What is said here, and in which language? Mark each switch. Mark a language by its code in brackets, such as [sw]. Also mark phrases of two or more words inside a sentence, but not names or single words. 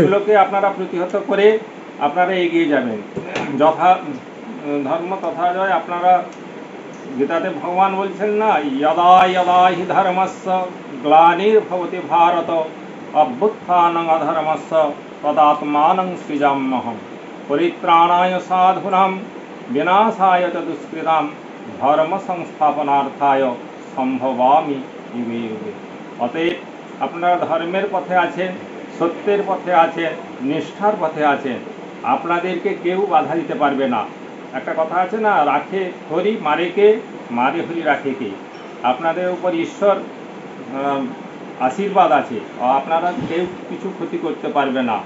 [bn] এগুলোকে আপনারা প্রতিহত করে আপনারা এগিয়ে যাবেন। যথা ধর্ম তথা জয়। আপনারা গীতাতে ভগবান বলছেন না, [sa] যদা যদা হি ধর্মস্য গ্লানির্ভবতি ভারত অভ্যুত্থানং অধর্মস্য তদাত্মানং সৃজাম্যহম পরিত্রাণায় সাধুনাং বিনাশায় চ দুষ্কৃতাম ধর্ম সংস্থাপনার্থায় সম্ভবামি যুগে যুগে। [bn] অতএব আপনারা ধর্মের পথে আছেন, সত্যের পথে আছেন, নিষ্ঠার পথে আছেন, আপনাদেরকে কেউ বাধা দিতে পারবে না। একটা কথা আছে না, রাখে হরি মারে কে, মারে হরি রাখে কে। আপনাদের উপর ঈশ্বর আশীর্বাদ আছে, আপনারা কেউ কিছু ক্ষতি করতে পারবে না।